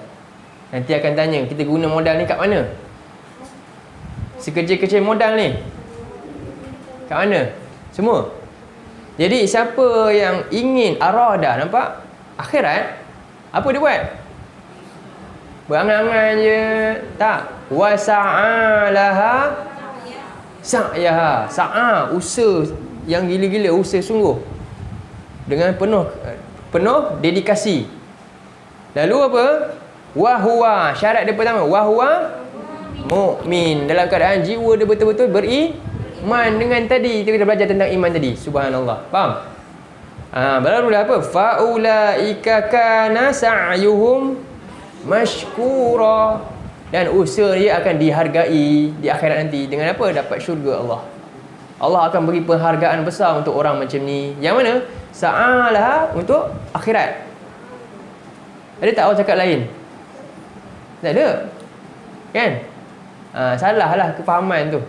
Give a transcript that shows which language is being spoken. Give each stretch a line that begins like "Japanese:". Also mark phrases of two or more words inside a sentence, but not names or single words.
Malay: Nanti akan tanya, kita guna modal ni kat mana? Sekecil-kecil modal ni kat mana? Semua. Jadi siapa yang ingin aradah, nampak? Akhirat, apa dia buat? Berangan-angan je. Tak.
Arabic: وسعى لها سعيها.
Malay: Sa'a, usaha yang gila-gila, usaha sungguh. Dengan penuh dedikasi. Lalu apa?
Arabic: وهو,
Malay: syarat dia pertama,
Arabic: وهو مؤمن.
Malay: Dalam keadaan jiwa dia betul-betul beriman dengan tadi. Kita belajar tentang iman tadi. Subhanallah. Faham? Barulah apa?
Arabic: فأولئك كان سعيهم مشكورا.
Malay: Dan usaha dia akan dihargai di akhirat nanti. Dengan apa? Dapat syurga Allah. Allah akan beri penghargaan besar untuk orang macam ni. Yang mana? Sa'alah untuk akhirat. Ada tak orang cakap lain? Tak ada. Kan? Salah lah kefahaman tu.